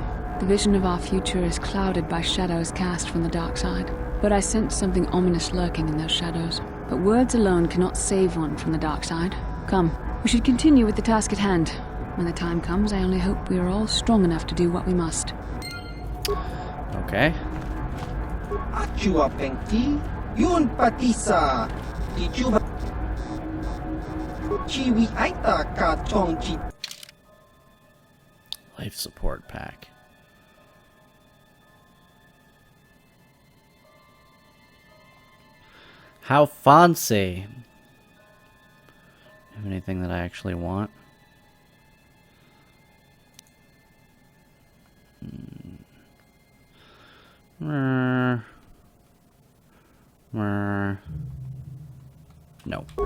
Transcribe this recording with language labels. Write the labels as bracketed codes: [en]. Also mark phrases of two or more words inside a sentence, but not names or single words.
[en] The vision of our future is clouded by shadows cast from the dark side. But I sense something ominous lurking in those shadows. But words alone cannot save one from the dark side. Come, we should continue with the task at hand. When the time comes, I only hope we are all strong enough to do what we must. Okay. Achua Penki, Yun Patisa, Ichuba Chiwi Aita Ka Chongchi. Life support pack. How fancy. Have anything that I actually want? No.